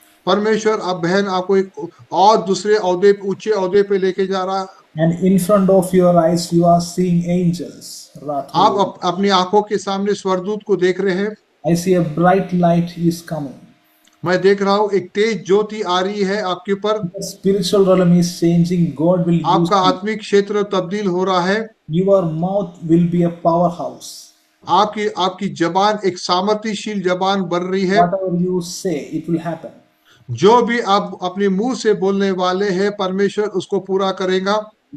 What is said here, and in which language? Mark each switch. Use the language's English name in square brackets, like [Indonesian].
[Hindi] परमेश्वर अब बहन आपको एक और दूसरे औहदे, ऊंचे औहदे पे लेके जा रहा है। [English] And in front of your eyes, you are seeing angels. [Hindi] आप अपनी आंखों के सामने स्वर्गदूत को देख रहे हैं। [English] I see a bright light is coming. [Hindi] मैं देख रहा हूँ एक तेज ज्योति आ रही है आपके ऊपर। [English] The spiritual realm is changing. God will use [Hindi] आपका [English] you. [Hindi] आत्मिक क्षेत्र तब्दील हो रहा है। [English] Your mouth will be a powerhouse. [Hindi] आपकी आपकी जबान एक सामर्थ्यशील जबान बन रही है। [English] Whatever you say, it will happen. [Hindi] जो भी आप अपने मुंह से बोलने वाले हैं, परमेश्वर उसको पूरा करेगा।